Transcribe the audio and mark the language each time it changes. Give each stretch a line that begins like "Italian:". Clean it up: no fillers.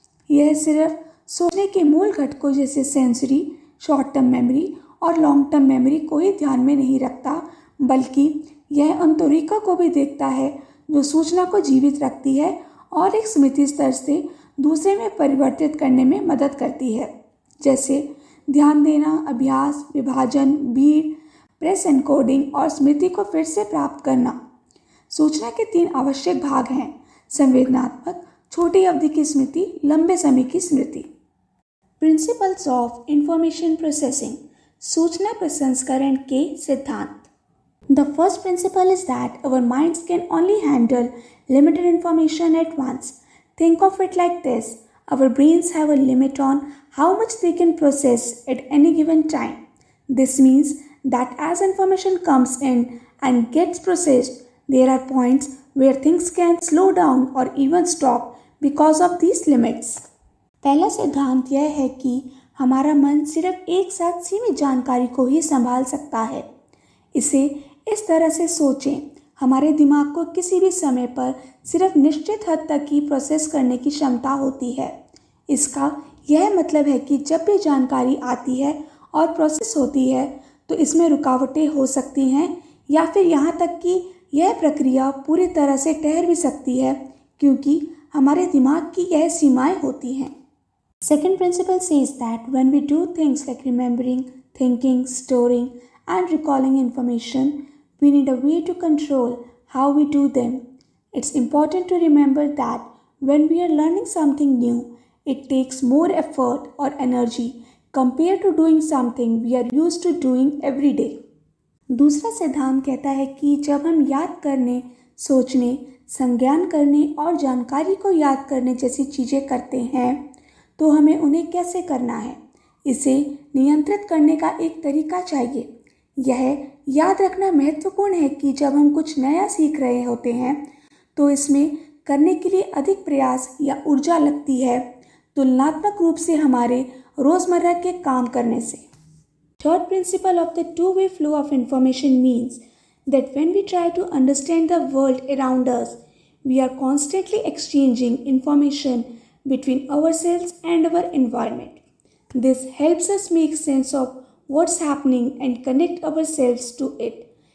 Hindi: यह सिर्फ सोचने के मूल घटकों जैसे सेंसरी, शॉर्ट टर्म मेमोरी और लॉन्ग टर्म मेमोरी को ही ध्यान में नहीं रखता, बल्कि यह उन तरीकों को भी देखता है जो सूचना को जीवित रखती है और एक स्मृति स्तर से दूसरे में परिवर्तित करने में मदद करती है, जैसे ध्यान देना, अभ्यास, विभाजन, भीड़, प्रेस एनकोडिंग और स्मृति को फिर से प्राप्त करना। सूचना के तीन आवश्यक भाग हैं: संवेदनात्मक, छोटी अवधि की स्मृति, लंबे समय की स्मृति।
English: principles of information processing,
Hindi: सूचना प्रसंस्करण के सिद्धांत।
English: The first principle is that our minds can only handle limited information at once. Think of it like this: our brains have a limit on how much they can process at any given time. This means that as information comes in and gets processed, there are points where things can slow down or even stop because of these limits.
Hindi: पहला सिद्धांत यह है कि हमारा मन सिर्फ एक साथ सीमित जानकारी को ही संभाल सकता है। इसे इस तरह से सोचें: हमारे दिमाग को किसी भी समय पर सिर्फ निश्चित हद तक ही प्रोसेस करने की क्षमता होती है। इसका यह मतलब है कि जब भी जानकारी आती है और प्रोसेस होती है तो इसमें रुकावटें हो सकती हैं या फिर यहाँ तक कि यह प्रक्रिया पूरी तरह से ठहर भी सकती है, क्योंकि हमारे दिमाग की यह सीमाएं होती हैं।
English: Second principle says that when we do things like remembering, thinking, storing, and recalling information, we need a way to control how we do them. It's important to remember that when we are learning something new, it takes more effort or energy compared to doing something we are used to doing every day.
Hindi: दूसरा सिद्धांत कहता है कि जब हम याद करने, सोचने, संज्ञान करने और जानकारी को याद करने जैसी चीज़ें करते हैं तो हमें उन्हें कैसे करना है, इसे नियंत्रित करने का एक तरीका चाहिए। यह याद रखना महत्वपूर्ण है कि जब हम कुछ नया सीख रहे होते हैं तो इसमें करने के लिए अधिक प्रयास या ऊर्जा लगती है तुलनात्मक रूप से हमारे रोज़मर्रा के काम करने से।
English: Third principle of the two-way flow of information means that when we try to understand the world around us, we are constantly exchanging information between ourselves and our environment. This helps us make sense of what's happening and connect ourselves to it.